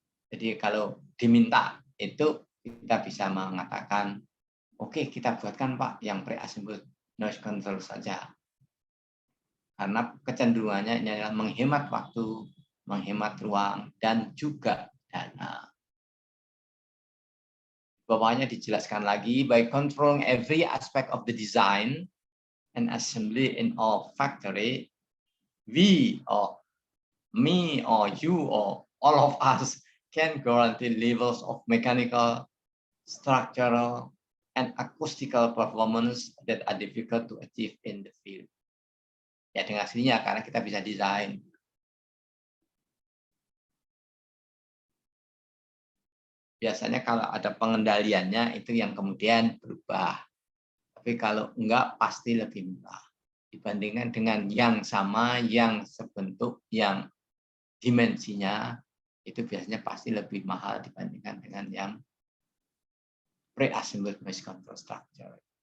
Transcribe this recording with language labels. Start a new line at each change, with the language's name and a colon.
Indonesian: Jadi kalau diminta itu kita bisa mengatakan, oke, kita buatkan Pak yang pre-assembled noise control saja. Karena kecenderungannya ini adalah menghemat waktu, menghemat ruang, dan juga dana. Bawahnya dijelaskan lagi,
English: by controlling every aspect of the design and assembly in all factory, we or me or you or all of us can guarantee levels of mechanical, structural, and acoustical performance that are difficult to achieve in the field.
Indonesian: Ya dengan aslinya karena kita bisa desain. Biasanya kalau ada pengendaliannya itu yang kemudian berubah. Tapi kalau enggak pasti lebih murah dibandingkan dengan yang sama, yang sebentuk, yang dimensinya itu biasanya pasti lebih mahal dibandingkan dengan yang pre-assembled noise control structure.